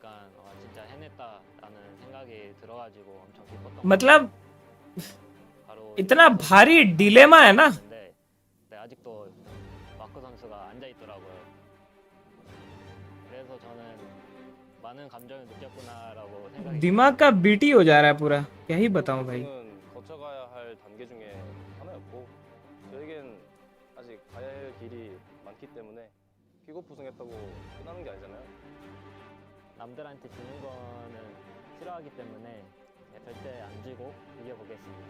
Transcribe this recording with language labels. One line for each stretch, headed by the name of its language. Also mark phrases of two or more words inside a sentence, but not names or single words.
Hindi: मतलब इतना भारी डिलेमा है ना। दिमाग का बीटी हो जा रहा है पूरा, क्या ही बताऊं भाई।
Korean: 거쳐가야 할 단계 중에 하나였고 저에겐 아직 가야 할 길이 많기 때문에 피고프승했다고 끝나는 게 아니잖아요. 남들한테 지는 거는 싫어하기 때문에 절대 안 지고 이겨보겠습니다.